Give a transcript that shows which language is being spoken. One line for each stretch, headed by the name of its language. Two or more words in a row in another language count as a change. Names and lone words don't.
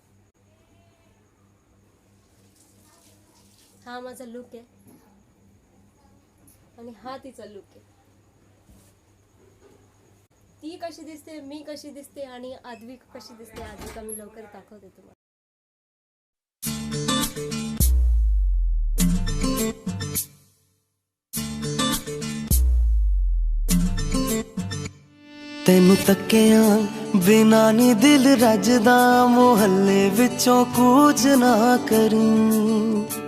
Marathi: हा माझा लुक आहे, आणि हा तिचा लुक आहे. ती कशी दिसते, मी कशी दिसते, आणि आद्विका कशी दिसते, आद्विका मी लवकर दाखवते तुम्हाला.
Punjabi: ਤੈਨੂੰ ਤੱਕਿਆਂ ਬਿਨਾ ਨੀ ਦਿਲ ਰੱਜਦਾ, ਮੁਹੱਲੇ ਵਿੱਚੋਂ ਕੂਚ ਨਾ ਕਰੀਂ।